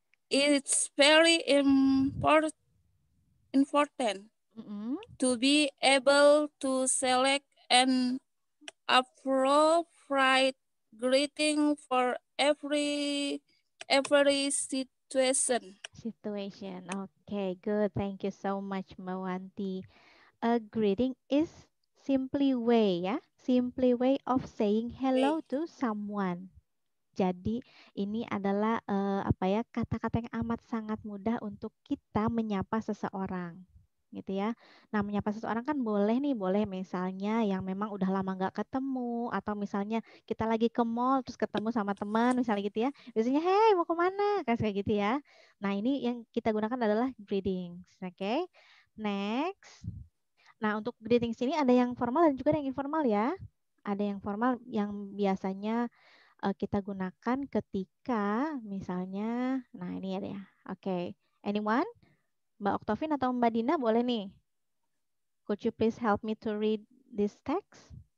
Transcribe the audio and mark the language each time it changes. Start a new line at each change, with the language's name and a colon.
English: It's very important to be able to select an appropriate greeting for every situation. Okay, good. Thank you so much, Mawanti. A greeting is simply way ya, simply way of saying hello to someone.
Indonesian: Jadi ini adalah apa ya, kata-kata yang amat sangat mudah untuk kita menyapa seseorang, gitu ya. Nah, menyapa seseorang kan boleh nih, boleh misalnya yang memang udah lama nggak ketemu, atau misalnya kita lagi ke mall terus ketemu sama teman, misalnya gitu ya. Biasanya, hey mau kemana? Kayak gitu ya. Nah, ini yang kita gunakan adalah greetings, oke? Next. Nah, untuk greetings ini ada yang formal dan juga ada yang informal ya. Ada yang formal yang biasanya kita gunakan ketika misalnya, nah ini ya.
English: Oke, anyone?
Indonesian: Mbak Oktovin atau Mbak Dina boleh nih.
English: Could you please help me to read this text?